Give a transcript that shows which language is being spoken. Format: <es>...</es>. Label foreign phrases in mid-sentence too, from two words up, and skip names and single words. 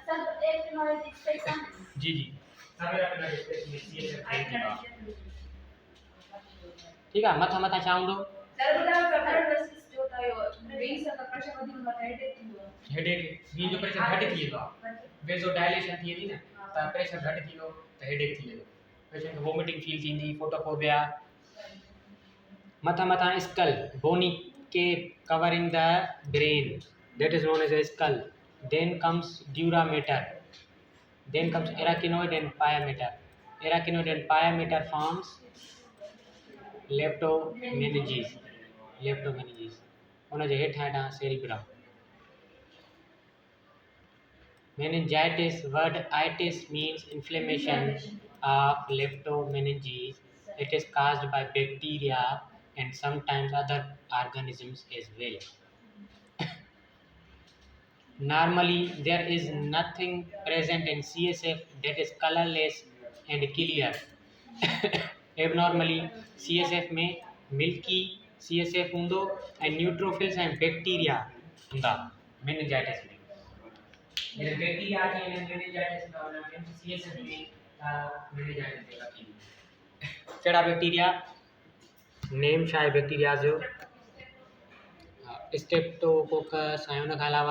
<sd>जी जी ठीकु आहे मथां मथां छा हूंदो हेडेक वीन जो प्रेशर घटि थी वेंदो आहे</sd> <en>vasodilation</en> <sd>थी वेंदी न त प्रेशर घटि थींदो त हेडेक थी वेंदो पेशेंट खे</sd> <en>vomiting feel</en> <sd>थींदी फोटोफोबिया मथा मथा</sd> <en>skull bony ke covering the brain that is known as a skull then comes dura mater then comes arachnoid and pyometer forms leptomeninges</en> <sd>उन जे हेठां हेठां</sd> <en>cerebrum meningitis word itis means inflammation of leptomeninges it is caused by bacteria and sometimes other organisms as well normally there is nothing present in CSF that is colorless and clear abnormally CSF</en> <sd>में</sd> <en>milky CSF</en> <sd>हूंदो ऐं न्यूट्रोफिल्स ऐं बैक्टीरिया हूंदा मेनिंजाइटिस में जॾहिं बैक्टीरिया अची वञे मेनिंजाइटिस न हुन में CSF में मेनिंजाइटिस जेका थींदी कहिड़ा</sd> <en>bacteria name</en> <sd>छा आहे बैक्टीरिया जो स्ट्रेप्टोकोकस ऐं उन खां अलावा</sd>